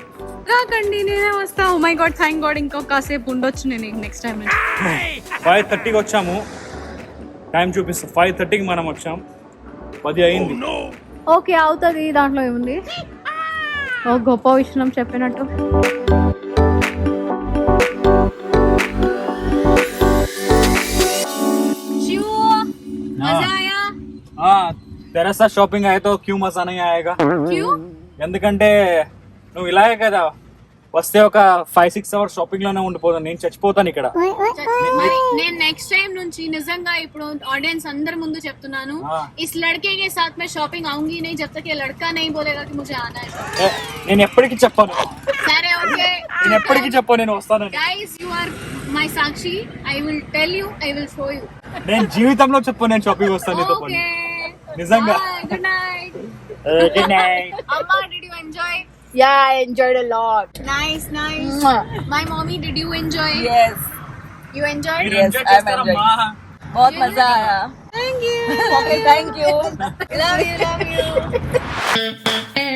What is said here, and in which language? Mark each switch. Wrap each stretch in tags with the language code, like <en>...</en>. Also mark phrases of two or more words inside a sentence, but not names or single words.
<te>రాకండి, నేనే వస్తా.</te> <en>Oh my god, thank god.</en> <te>ఇంకొకసేపు ఉండొచ్చు నేను</te> <en>next time.</en> <te>5:30కి వచ్చాము, టైం చూపిస్తా. 5:30కి మనం వచ్చాం, 10 అయింది. ఓకే అవుతుంది, దాంట్లో ఏముంది. ఓ గొప్ప విషయం చెప్పినట్టు.</te> <hi>तेरा साथ शॉपिंग आए तो क्यों मजा नहीं आएगा? क्यों?</hi> <te>ఎందుకంటే నువ్వు ఇలాగే కదా వస్తే ఒక 5-6</te> <en>hours shopping</en> <te>లోనే ఉండిపోతాను, నేను చచ్చిపోతాను ఇక్కడ. నేను</te> <en>next time</en> <te>నుంచి నిజంగా ఇప్పుడు ఆడియన్స్ అందరి ముందు చెప్తున్నాను,</te> <hi>इस लड़के के साथ मैं शॉपिंग आऊंगी नहीं जब तक ये लड़का नहीं बोलेगा कि मुझे आना है.</hi> <te>నేను ఎప్పటికీ చెప్పను. సరే ఓకే, నేను ఎప్పటికీ చెప్పను నేను వస్తానని.</te> <en>guys you are my సాక్షి. I will tell you, I will show you.</en> <te>నేను జీవితంలో చెప్పను నేను షాపింగ్ వస్తాను నీతో పాటు. నిజంగా.</te> <en>Good night. Good night.</en> <te>అమ్మా,</te> <en>did you enjoy? Yeah, I enjoyed a lot. Nice. My mommy, did you enjoy? Yes. You enjoyed? Yes, I'm enjoying.</en> <hi>बहुत मजा आया.</hi> <en>Thank you. Okay, thank you. Love you.</en>